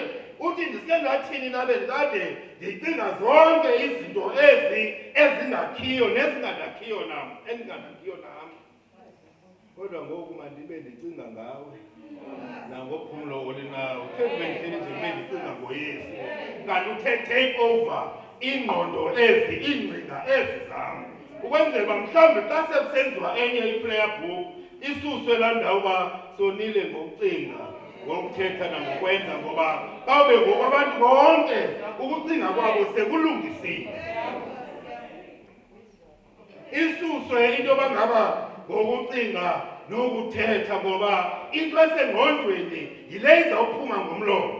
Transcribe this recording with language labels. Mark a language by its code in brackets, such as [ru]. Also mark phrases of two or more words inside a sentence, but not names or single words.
[xh] Uthi ndiske ndathini na bendikade ndicinga zonke izinto ezingakhiyo nezingangakhiyo nam, endingangakhiyo nam. Kodwa ngoku mandibe ndicinga ngawe nangophumlo olinawo. Uthe ndihleli nje bendicinga ngoYesu, kanti uthe [en] take over [xh] ingqondo ezi, iingcinga ezi zam, ukwenzela uba mhlawumbi xa sekusenziwa enye i- [en] prayer book [xh] isuswe laa ndawo uba sonile ngokucinga, ngokuthetha nangokwenza, ngoba bawube ngoku abantu bonke ukucinga kwabo sekulungisile. Isuswe into yoba ngaba ngokucinga nokuthetha, ngoba into esengqondweni yile izawuphuma ngomlomo.